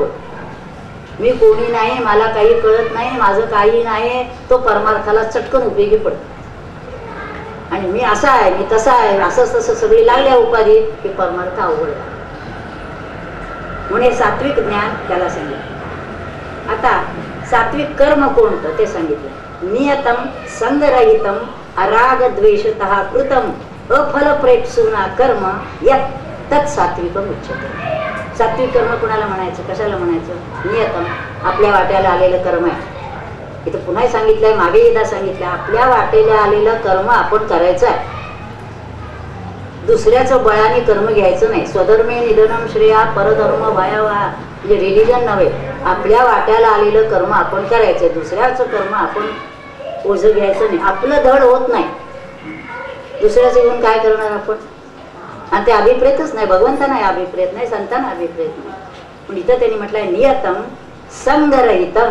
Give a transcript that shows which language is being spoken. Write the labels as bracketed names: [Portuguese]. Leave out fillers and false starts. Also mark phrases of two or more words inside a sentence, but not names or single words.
[Marathi] मी कोणी नाही, मला काही कळत नाही, माझं काही नाही, तो परमार्थाला चटकन उपयोगी पडतो. आणि मी असा आहे, मी तसा आहे, असं तसं सगळी लागल्या उपाधी की परमार्थ अवघड. म्हणून सात्विक ज्ञान त्याला सांगितलं. आता सात्विक कर्म कोणतं ते सांगितलं. [Sanskrit] नियतम संगरहितम अराग द्वेषतः कृतम अफलप्रेप्सुना कर्म यत् तत् सात्विकम उच्यते. [Marathi] सात्विक कर्म कुणाला म्हणायचं, कशाला म्हणायचं? नियतम, आपल्या वाट्याला आलेलं कर्म आहे. इथं पुन्हा सांगितलंय, मागे एकदा सांगितलं, आपल्या वाटेला आलेलं कर्म आपण करायचं आहे. दुसऱ्याचं बळाने कर्म घ्यायचं नाही. [Sanskrit] स्वधर्मे निधनम श्रेया परधर्म भयावहा, [Marathi] म्हणजे रिलिजन नव्हे. आपल्या वाट्याला आलेलं कर्म आपण करायचंय, दुसऱ्याचं कर्म आपण ओझं घ्यायचं नाही. आपलं धड होत नाही, दुसऱ्याचं घेऊन काय करणार आपण. आणि ते अभिप्रेतच नाही, भगवंतांना अभिप्रेत नाही, संतांना अभिप्रेत नाही. पण इथं त्यांनी म्हटलंय [Sanskrit] नियतम संगरहितम.